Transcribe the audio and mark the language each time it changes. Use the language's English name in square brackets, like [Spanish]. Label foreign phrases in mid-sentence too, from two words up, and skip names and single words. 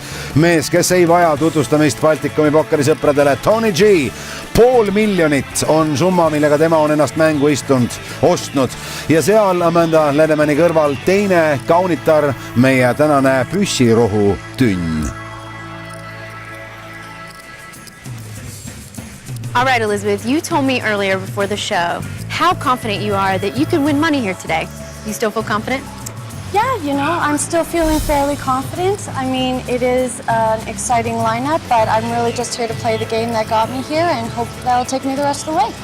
[Estonian] Mees, kes ei vaja tutvustamist Baltikumi pokkerisõpradele, Tony G, $500,000 on summa, millega tema on ennast mängu ostnud ja seal Amanda Ledemani kõrval teine kaunitar, meie tänane püssirohu tünn. [English] All right, Elizabeth, you told me earlier before the show how confident you are that you can win money here today. You still feel confident? Yeah, I'm still feeling fairly confident. I mean, it is an exciting lineup, but I'm really just here to play the game that got me here and hope that'll take me the rest of the way.